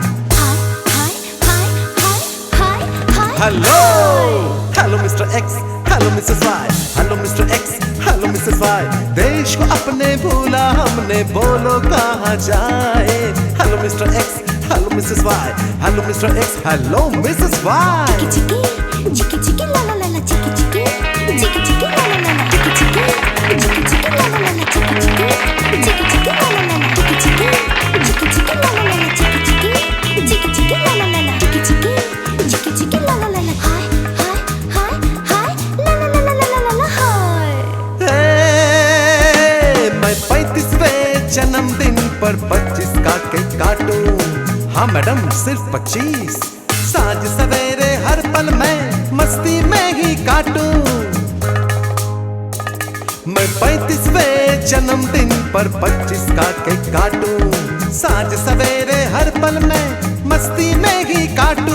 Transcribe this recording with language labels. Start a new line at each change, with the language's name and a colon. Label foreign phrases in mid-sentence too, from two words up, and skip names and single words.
English: हेलो Hello Mister X, hello Missis Y, hello Mister X, hello Missis Y.
Hindi: देश को अपने भूला हमने, बोलो कहाँ जाए।
English: Hello Mister X, hello Missis Y, hello Mister X, hello Missis Y. चिकी चिकी ला ला ला ला, चिकी चिकी चिकी चिकी ला ला ला ला, चिकी चिकी चिकी चिकी ला ला ला ला, चिकी चिकी चिकी चिकी ला ला ला ला, चिकी चिकी चिकी चिकी ला ला ला ला, चिकी चिकी चिकी चिकी ला ला ला ला, चिकी चिकी चिकी चिकी ला ला ला ला। हाय हाय हाय हाय ला ला ला ला ला ला ला हाय।
Hindi: मैं 35वें जन्मदिन पर 25 का केक काटूं। हाँ मैडम सिर्फ 25, साँझ सवेरे हर पल मैं मस्ती में ही काटूं। मैं 35वें जन्मदिन पर 25 का केक काटूं, साँझ सवेरे हर पल मैं मस्ती में ही काटूं।